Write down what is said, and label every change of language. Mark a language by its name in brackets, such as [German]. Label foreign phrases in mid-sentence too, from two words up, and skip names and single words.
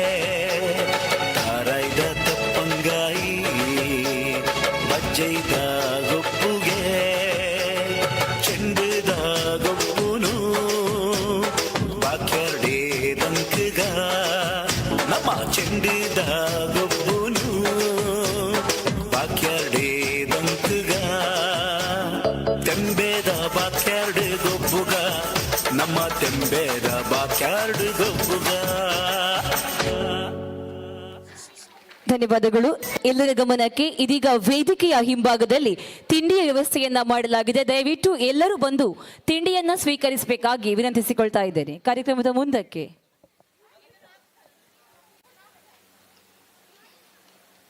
[Tulu] ತಾರೈದ ತಪ್ಪಂಗಾಯಿ ಬಜ್ಜೈದ ಗೊಬ್ಬುಗೆ ಚೆಂಡದ ಗೊಬ್ಬುನು ಬಾಕ್ಯಾರ್ಡೆ ದಂಕಗ ನಮ್ಮ ಚೆಂಡದ ಗೊಬ್ಬುನು ಬಾಕ್ಯಾರ್ಡೆ ದಂಕಗ ತೆಂಬೇದ ಬಾಕ್ಯಾರ್ಡ್ ಗೊಬ್ಬುಗ ನಮ್ಮ ತೆಂಬೇದ ಬಾಕ್ಯಾರ್ಡ್ ಗೊಬ್ಬುಗ. [Kannada] ಧನ್ಯವಾದಗಳು. ಎಲ್ಲರ ಗಮನಕ್ಕೆ ಇದೀಗ ವೇದಿಕೆಯ ಹಿಂಭಾಗದಲ್ಲಿ ತಿಂಡಿಯ ವ್ಯವಸ್ಥೆಯನ್ನ ಮಾಡಲಾಗಿದೆ. ದಯವಿಟ್ಟು ಎಲ್ಲರೂ ಬಂದು ತಿಂಡಿಯನ್ನ ಸ್ವೀಕರಿಸಬೇಕಾಗಿ ವಿನಂತಿಸಿಕೊಳ್ತಾ ಇದ್ದೇನೆ. ಕಾರ್ಯಕ್ರಮದ ಮುಂದಕ್ಕೆ